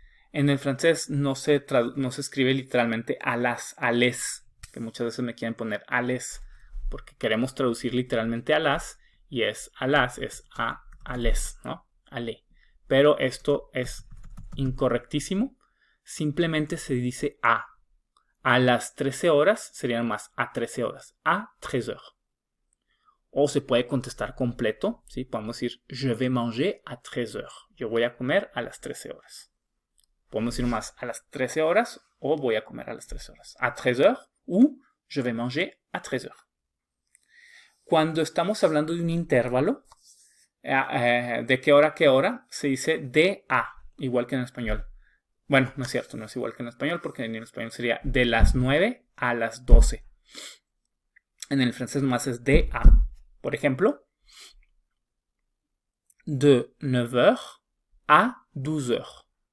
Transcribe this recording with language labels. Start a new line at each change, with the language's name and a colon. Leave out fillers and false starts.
Spanish: En el francés no se escribe literalmente a les, que muchas veces me quieren poner a les, porque queremos traducir literalmente a las, y es a las, es a les, ¿no? A le. Pero esto es incorrectísimo. Simplemente se dice a. A las 13 horas serían más a 13 horas.
French: A 13 heures.
Spanish: O se puede contestar completo, ¿sí? Podemos decir
French: je vais manger à 13 heures.
Spanish: Yo voy a comer a las 13 horas. Podemos decir más a las 13 horas o voy a comer a las 13 horas.
French: A 13 heures ou je vais manger à 13 heures.
Spanish: Cuando estamos hablando de un intervalo, de qué hora a qué hora, se dice de a, igual que en español. Bueno, no es cierto, no es igual que en español, porque en español sería de las 9 a las 12. En el francés más es de a. Por ejemplo,
French: de 9h à 12h.